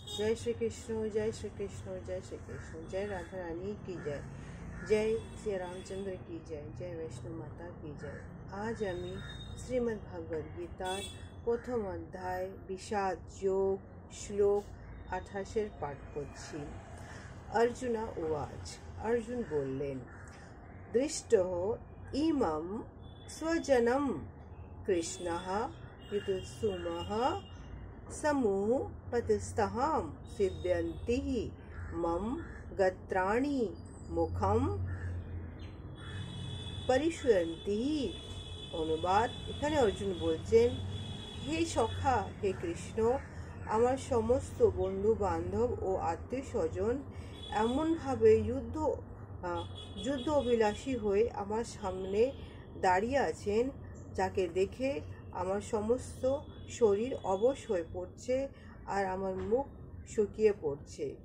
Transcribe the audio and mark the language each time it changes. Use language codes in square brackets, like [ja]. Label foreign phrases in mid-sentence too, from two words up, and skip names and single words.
[hi] जय श्री कृष्ण, जय श्री कृष्ण, जय श्री कृष्ण। जय राधा रानी की जय, जय श्री रामचंद्र की जय, जय वैष्णो माता की जय। [bn] আজ আমি শ্রীমদ্ ভগবদ গীতার প্রথম অধ্যায় বিষাদ যোগ শ্লোক 28 পাঠ করছি। [sa] अर्जुना उवाच, [bn] অর্জুন বললেন, [sa] दृष्टो इमं स्वजनं कृष्णः युतसुमः समूहपतिस्थं सिद्ध्यन्ति मम गत्राणि मुखम परिशुयन्ति। [bn] অনুবাদ। এখানে অর্জুন বলছেন, হে সখা, হে কৃষ্ণ, আমার সমস্ত বন্ধু বান্ধব ও আত্মীয় স্বজন এমনভাবে যুদ্ধ অভিলাষী হয়ে আমার সামনে দাঁড়িয়ে আছেন, যাকে দেখে আমার সমস্ত শরীর অবশ হয়ে পড়ছে আর আমার মুখ শুকিয়ে পড়ছে।